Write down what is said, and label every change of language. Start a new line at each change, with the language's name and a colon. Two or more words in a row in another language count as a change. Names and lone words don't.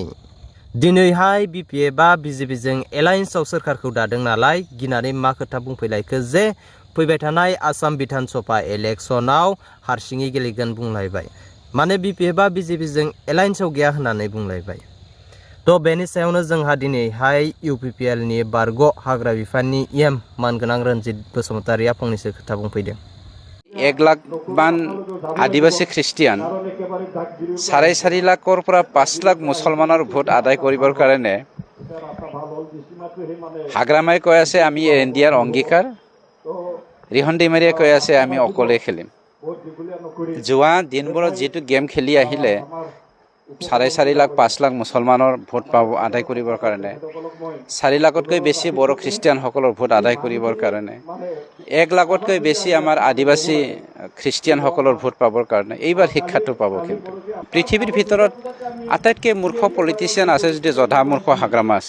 Bodo: दिनैहाय बिपिएफआ बिजेपिजों एलायन्सआव सोरखारखौ दादों नालाय गिनानै मा खोथा बुंफैलायखो जे फैबाय थानाय आसाम विधानसभा इलेक्शनाव हारसिङै गेलेगोन बुंलायबाय। माने बिपिएफआ बिजेपिजों एलायन्सआव गैया होननानै बुंलायबाय। थ' बेनि सायावनो जोंहा दिनैहाय इउपिपिएलनि बारग' हाग्रा बिफाननि एम मानगोनां रन्जित बसुमतारिया फंनैसो खोथा बुंफैदों।
Assamese: 1 লাখ মান আদিবাসী খ্ৰীষ্টিয়ান 4.5 লাখৰ পৰা 5 লাখ মুছলমানৰ ভোট আদায় কৰিবৰ কাৰণে হাগ্ৰামাই কৈ আছে আমি ইণ্ডিয়াৰ অংগীকাৰ, ৰিহন दैमारिয়ে কৈ আছে আমি অকলে খেলিম। যোৱা দিনবোৰত যিটো গেম খেলি আহিলে 4.5 লাখ 5 লাখ মুছলমানৰ ভোট পাব আদায় কৰিবৰ কাৰণে, 4 লাখতকৈ বেছি বড়ো খ্ৰীষ্টিয়ানসকলৰ ভোট আদায় কৰিবৰ কাৰণে, 1 লাখতকৈ বেছি আমাৰ আদিবাসী খ্ৰীষ্টিয়ানসকলৰ ভোট পাবৰ কাৰণে এইবাৰ শিক্ষাটো পাব কিন্তু পৃথিৱীৰ ভিতৰত আটাইতকৈ মূৰ্খ পলিটিচিয়ান আছে যদি জধা মূৰ্খ হাগ্ৰামা আছে।